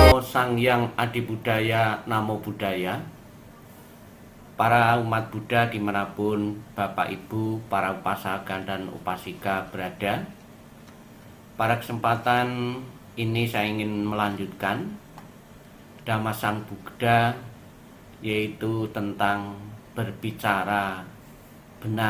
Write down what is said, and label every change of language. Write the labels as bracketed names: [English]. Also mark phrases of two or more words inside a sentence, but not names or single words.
[Indonesian] Sang Hyang Adi Budaya, [Pali] Namo Buddhaya. [Indonesian] Para umat Buddha dimanapun Bapak Ibu, para upasakan dan upasika berada, pada kesempatan ini saya ingin melanjutkan Dhamma Sang Buddha, yaitu tentang berbicara benar.